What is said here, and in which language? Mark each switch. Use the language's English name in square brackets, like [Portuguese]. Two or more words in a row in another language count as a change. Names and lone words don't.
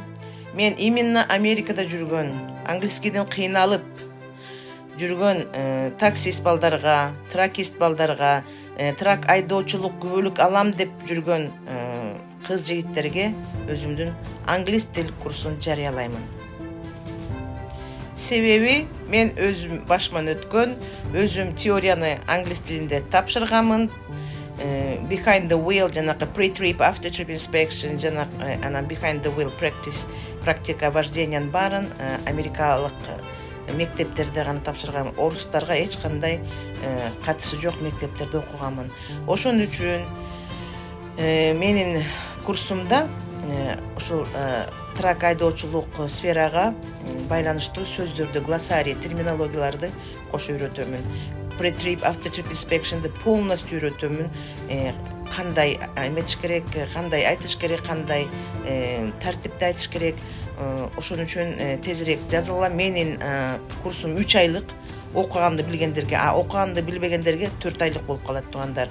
[Kyrgyz] Men именно Америкада жүргөн, англискийден кыйналып жүргөн таксист балдарга, тракист балдарга, трак айдоочулук күбөлүк алам деп жүргөн кыз жигиттерге өзүмдүн англис тил курсун жарыялаймын. Себеби мен өзүм башыман өткөн, өзүм теорияны англис тилинде тапшырганмын. [English] Behind the wheel [Kyrgyz] жанагы [English] pre-trip, after-trip inspection, [Kyrgyz] анан [English] behind the wheel [Russian] практика вождениянын [Kyrgyz] баарын америкалык мектептерде гана тапшыргам. Орустарга эч кандай катышы жок мектептерде окуганмын. Ошон үчүн менин курсумда ушул трак айдоочулук сферага байланыштуу сөздөрдү, глоссарий, терминологияларды кошо үйрөтөмүн. [English] Pre-trip, after-trip inspection'ды [Kyrgyz] полностью үйрөтөмүн. Кандай эметиш керек, кандай айтыш керек, кандай тартипте айтыш керек. Ошон үчүн тезирээк жазылгыла. Менин курсум 3 айлык. Окуганды билгендерге, окуганды билбегендерге 4 айлык болуп калат туугандар.